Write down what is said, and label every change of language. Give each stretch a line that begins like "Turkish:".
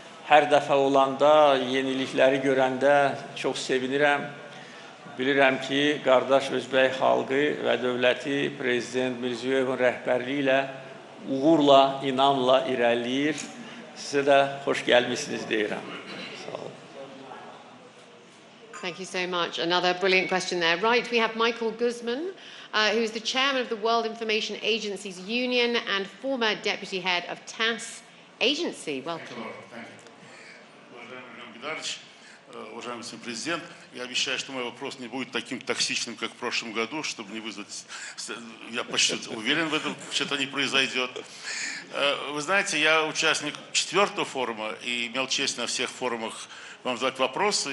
Azerbaijani: Hər dəfə olanda, yenilikləri görəndə çox sevinirəm. Bilirəm ki, qardaş Özbək xalqı və dövləti Prezident Mirzəyevin rəhbərliyi ilə uğurla, inamla irəliləyir. Sizə də xoş gəlmişsiniz deyirəm.
English: Thank you so much. Another brilliant question there. Right, we have Michael Guzman, who is the chairman of the World Information Agencies Union and former deputy head of TASS Agency. Welcome. Thank you.
Russian: Уважаемый господин президент, я обещаю, что мой вопрос не будет таким токсичным, как в прошлом году, чтобы не вызвать... Я почти уверен в этом, что-то не произойдет. Вы знаете, я участник 4-го форума и имел честь на всех форумах вам задать вопросы.